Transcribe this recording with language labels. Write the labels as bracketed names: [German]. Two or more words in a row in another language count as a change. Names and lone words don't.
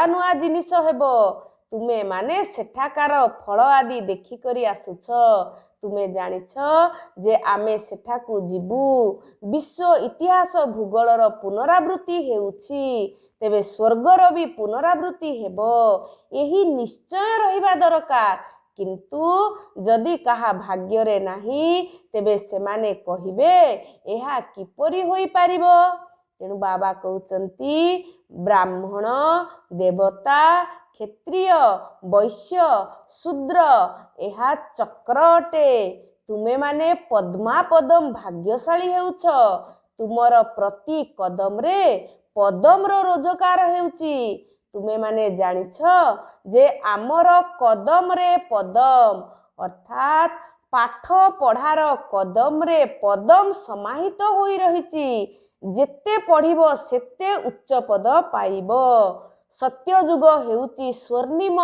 [Odia] ନୂଆ ଜିନିଷ ହେବ ତୁମେ ମାନେ ସେଠାକାର ଫଳ ଆଦି ଦେଖି କରି ଆସୁଛ ତୁମେ ଜାଣିଛ ଯେ ଆମେ ସେଠାକୁ ଯିବୁ ବିଶ୍ୱ ଇତିହାସ ଭୂଗୋଳର ପୁନରାବୃତ୍ତି ହେଉଛି ତେବେ ସ୍ୱର୍ଗର ବି ପୁନରାବୃତ୍ତି ହେବ ଏହି ନିଶ୍ଚୟ ରହିବା ଦରକାର କିନ୍ତୁ ଯଦି କାହା ଭାଗ୍ୟ ରେ ନାହିଁ ତେବେ ସେମାନେ କହିବେ ଏହା କିପରି ହୋଇ ପାରିବ ତେଣୁ ବାବା କହୁଛନ୍ତି ବ୍ରାହ୍ମଣ ଦେବତା କ୍ଷତ୍ରିୟ ବୈଶ୍ୟ ଶୂଦ୍ର ଏହା ଚକ୍ର ଅଟେ ତୁମେ ମାନେ ପଦ୍ମାପଦମ ଭାଗ୍ୟଶାଳୀ ହେଉଛ ତୁମର ପ୍ରତି କଦମ ରେ ପଦମ ର ରୋଜଗାର ହେଉଛି ତୁମେ ମାନେ ଜାଣିଛ ଯେ ଆମର କଦମ ରେ ପଦମ ଅର୍ଥାତ ପାଠ ପଢ଼ାର କଦମ ରେ ପଦମ ସମାହିତ ହୋଇ ରହିଛି ଯେତେ ପଢ଼ିବ ସେତେ ଉଚ୍ଚ ପଦ ପାଇବ ସତ୍ୟ ଯୁଗ ହେଉଛି ସ୍ୱର୍ଣ୍ଣିମ